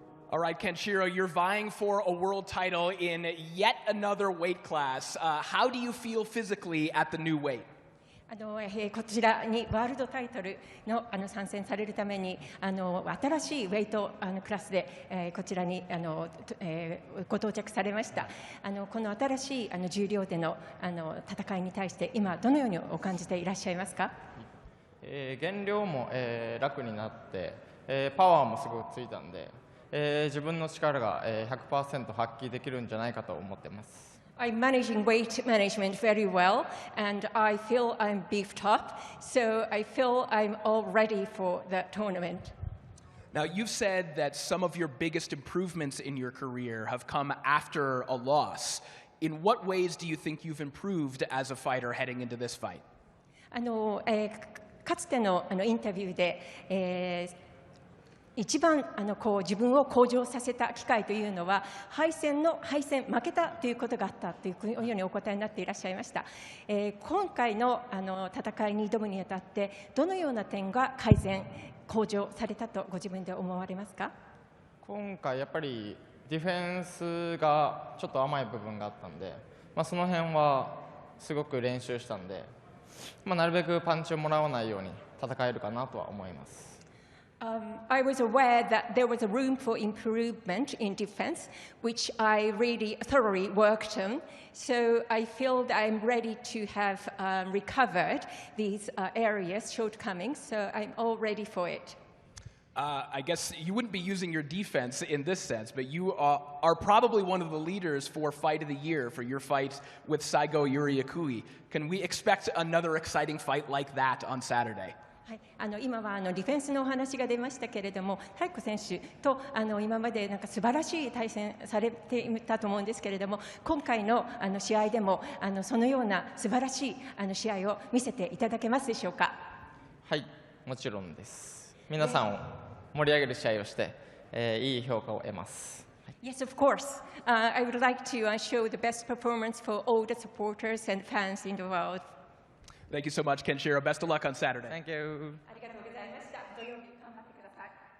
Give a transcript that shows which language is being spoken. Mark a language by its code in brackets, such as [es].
[en] All right, Kenshiro, you're vying for a world title in yet another weight class. How do you feel physically at the new weight? [ja] こちらにワールドタイトルの参戦されるために新しいウェイトクラスでこちらにご到着されました。この新しい重量での戦いに対して今どのようにお感じていらっしゃいますか？減量も楽になってパワーもすごくついたんで自分の力が100% 発揮できるんじゃないかと思ってます。 [en] I'm managing weight management very well, and I feel I'm beefed up, so I feel I'm all ready for the tournament. Now, you've said that some of your biggest improvements in your career have come after a loss. In what ways do you think you've improved as a fighter heading into this fight? [ja] かつてのインタビューで、一番自分を向上させた機会というのは敗戦負けたということがあったというようにお答えになっていらっしゃいました。今回の戦いに挑むにあたってどのような点が向上されたとご自分で思われますか？今回やっぱりディフェンスがちょっと甘い部分があったんで、その辺はすごく練習したんで、なるべくパンチをもらわないように戦えるかなとは思います。 [en] I was aware that there was a room for improvement in defense, which I really thoroughly worked on. So I feel that I'm ready to have recovered these areas, shortcomings. So I'm all ready for it. I guess you wouldn't be using your defense in this sense, but you are probably one of the leaders for Fight of the Year for your fight with Saigo Yuriakui. Can we expect another exciting fight like that on Saturday? [ja] はい、今はディフェンスのお話が出ましたけれども、タイコ選手と今までなんか素晴らしい対戦されていたと思うんですけれども、今回の試合でもそのような素晴らしい試合を見せていただけますでしょうか。はい、もちろんです。皆さんを盛り上げる試合をして、いい評価を得ます。 [en] Yes, of course. I would like to show the best performance for all the supporters and fans in the world. Thank you so much, Kenshiro. Best of luck on Saturday. Thank you. [ja] ありがとうございました。土曜日頑張ってください。